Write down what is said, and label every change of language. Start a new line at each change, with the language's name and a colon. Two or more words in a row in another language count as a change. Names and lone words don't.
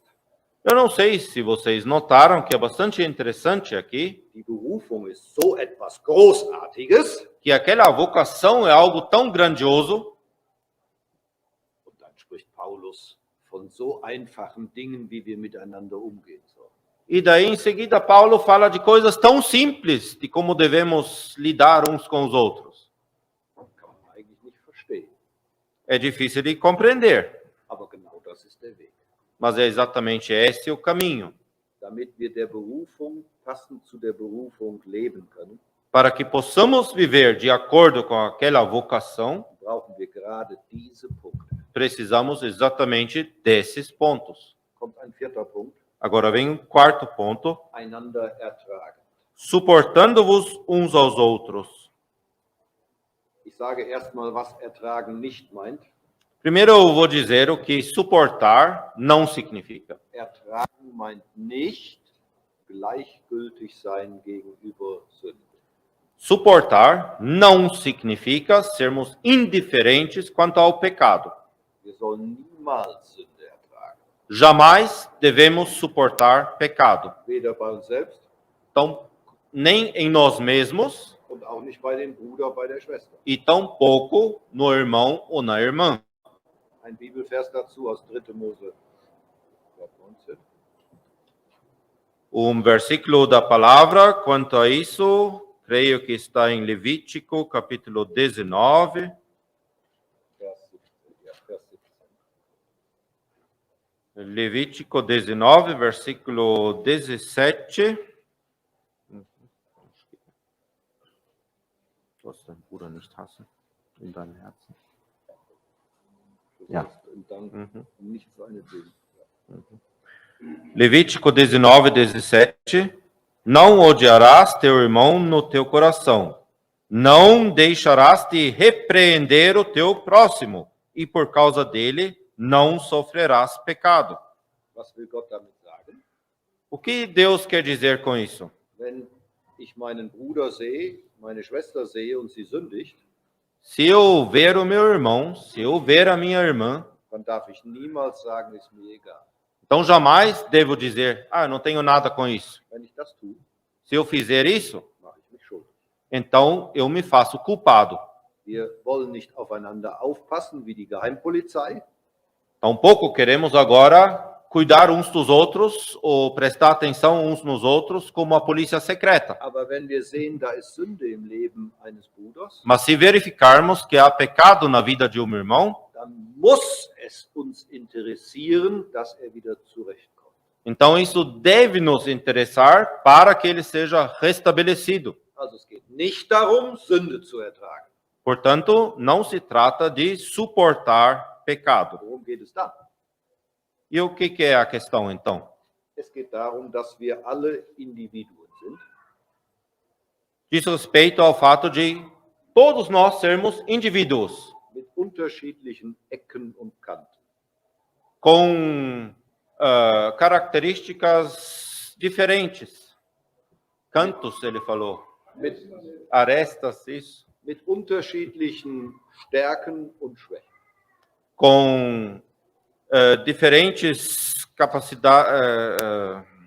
Portuguese: Eu não sei se vocês notaram que é bastante interessante aqui,
German: Die Berufung ist so etwas Großartiges.
Portuguese: que aquela vocação é algo tão grandioso,
German: Und dann spricht Paulus von so einfachen Dingen, wie wir miteinander umgehen sollen.
Portuguese: e daí em seguida Paulo fala de coisas tão simples de como devemos lidar uns com os outros.
German: Kann man eigentlich nicht verstehen.
Portuguese: É difícil de compreender,
German: Aber genau das ist der Weg.
Portuguese: mas é exatamente esse o caminho,
German: Damit wir der Berufung, passend zu der Berufung leben können,
Portuguese: para que possamos viver de acordo com aquela vocação.
German: brauchen wir gerade diese Punkte.
Portuguese: Precisamos exatamente desses pontos.
German: Kommt ein vierter Punkt.
Portuguese: Agora vem um quarto ponto:
German: Einander ertragen.
Portuguese: suportando-vos uns aos outros.
German: Ich sage erstmal, was ertragen nicht meint.
Portuguese: Primeiro eu vou dizer o que suportar não significa.
German: Ertragen meint nicht gleichgültig sein gegenüber Sünde.
Portuguese: Suportar não significa sermos indiferentes quanto ao pecado.
German: Wir sollen niemals Sünde ertragen.
Portuguese: Jamais devemos suportar pecado.
German: Weder bei uns selbst
Portuguese: Então, nem em nós mesmos
German: und auch nicht bei dem Bruder, bei der Schwester.
Portuguese: e tampouco no irmão ou na irmã.
German: Ein Bibelvers dazu aus 3. Mose 19.
Portuguese: Versículo da palavra quanto a isso, creio que está em Levítico, capítulo 19.
German: Vers 17. Ja, Vers 17.
Portuguese: Levítico 19, versículo 17.
German: Du sollst deinen Bruder nicht hassen in deinem Herzen. Du Ja. sollst und dann nicht seinetwegen.
Portuguese: Levítico 19, 17. Não odiarás teu irmão no teu coração. Não deixarás de repreender o teu próximo, e por causa dele não sofrerás pecado.
German: Was will Gott damit sagen?
Portuguese: O que Deus quer dizer com isso?
German: Wenn ich meinen Bruder sehe, meine Schwester sehe und sie sündigt,
Portuguese: Se eu ver o meu irmão, se eu ver a minha irmã,
German: dann darf ich niemals sagen, ist mir egal.
Portuguese: então jamais devo dizer, eu não tenho nada com isso.
German: Wenn ich das tue,
Portuguese: Se eu fizer isso,
German: mache ich mich schuldig.
Portuguese: então eu me faço culpado.
German: Wir wollen nicht aufeinander aufpassen wie die Geheimpolizei,
Portuguese: Tampouco queremos agora cuidar uns dos outros ou prestar atenção uns nos outros como a polícia secreta.
German: aber wenn wir sehen, da ist Sünde im Leben eines Bruders,
Portuguese: Mas se verificarmos que há pecado na vida de um irmão,
German: dann muss es uns interessieren, dass er wieder zurechtkommt.
Portuguese: então isso deve nos interessar para que ele seja restabelecido.
German: Also es geht nicht darum, Sünde zu ertragen.
Portuguese: Portanto, não se trata de suportar pecado.
German: Worum geht es dann?
Portuguese: E o que é a questão, então?
German: Es geht darum, dass wir alle Individuen sind,
Portuguese: Diz respeito ao fato de todos nós sermos indivíduos
German: mit unterschiedlichen Ecken und Kanten.
Portuguese: com características diferentes. Cantos, ele falou.
German: Mit,
Portuguese: Arestas, isso.
German: mit unterschiedlichen Stärken und Schwächen.
Portuguese: Com diferentes capacidades.